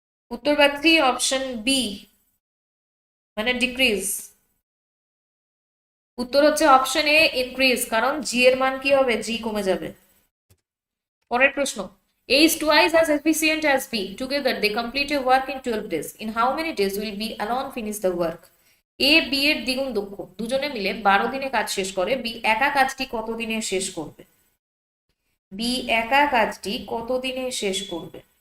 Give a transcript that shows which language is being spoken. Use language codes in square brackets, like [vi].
[bn] উত্তর পাচ্ছি option B, মানে ডিক্রিজ। উত্তর হচ্ছে অপশন এ, ইনক্রিজ, কারণ জি এর মান কি হবে? জি কমে যাবে। পরের প্রশ্ন, [en] A is twice as efficient as B. Together they complete a work in 12 days. In how many days will B alone finish the work? [bn] A B এর দ্বিগুণ দক্ষ, দুজনে মিলে 12 দিনে কাজ শেষ করে, বি একা কাজটি কত দিনে শেষ করবে? বি একা কাজটি কত দিনে শেষ করবে?